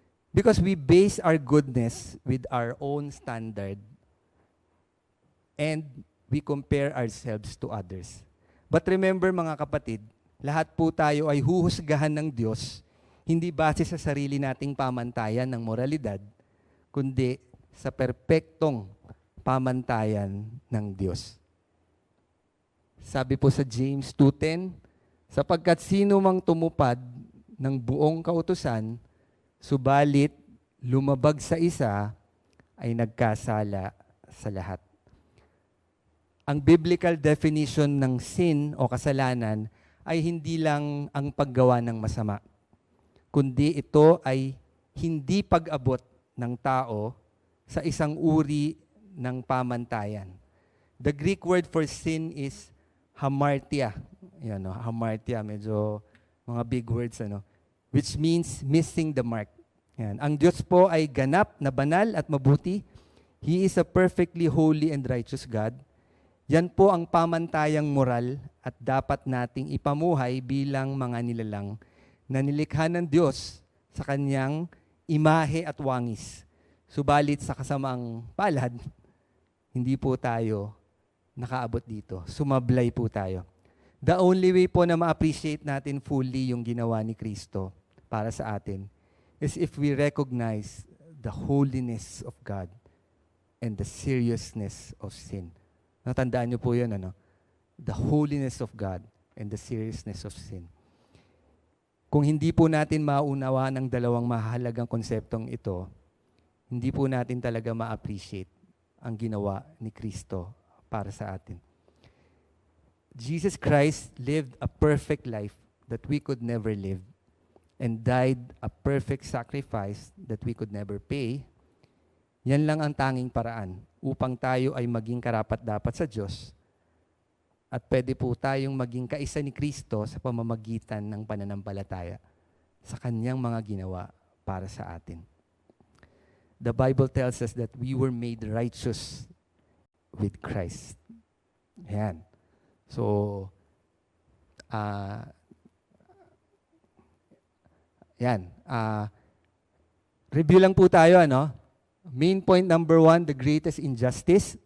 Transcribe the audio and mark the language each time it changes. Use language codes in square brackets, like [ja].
[en] Because we base our goodness with our own standard and we compare ourselves to others. But remember [tl] mga kapatid, lahat po tayo ay huhusgahan ng Diyos, hindi base sa sarili nating pamantayan ng moralidad, kundi sa perpektong pamantayan ng Diyos. Sabi po sa James 2:10, sapagkat sino mang tumupad ng buong kautusan, subalit lumabag sa isa, ay nagkasala sa lahat. Ang biblical definition ng sin o kasalanan ay hindi lang ang paggawa ng masama, kundi ito ay hindi pag-abot ng tao sa isang uri ng pamantayan. [en] The Greek word for sin is hamartia. [tl] Yan, [en] hamartia, [tl] medyo mga [en] big words, which means missing the mark. Yan. [tl] Ang Diyos po ay ganap na banal at mabuti. [en] He is a perfectly holy and righteous God. [tl] Yan po ang pamantayang moral at dapat nating ipamuhay bilang mga nilalang na nilikha ng Diyos sa kanyang imahe at wangis. Subalit sa kasamang palad, hindi po tayo nakaabot dito. Sumablay po tayo. [en] The only way [tl] po na ma-appreciate natin fully yung ginawa ni Kristo para sa atin [en] is if we recognize the holiness of God and the seriousness of sin. [tl] Natandaan niyo po yun, ano? [en] The holiness of God and the seriousness of sin. [tl] Kung hindi po natin maunawa ng dalawang mahalagang konseptong ito, hindi po natin talaga ma-appreciate ang ginawa ni Kristo para sa atin. [en] Jesus Christ lived a perfect life that we could never live and died a perfect sacrifice that we could never pay. [tl] Yan lang ang tanging paraan upang tayo ay maging karapat-dapat sa Diyos at pwede po tayong maging kaisa ni Kristo sa pamamagitan ng pananampalataya sa kanyang mga ginawa para sa atin. [en] The Bible tells us that we were made righteous with Christ. [tl] Ayan. So, yan. [en] Review [tl] lang po tayo, ano? [en] Main point number 1, the greatest injustice.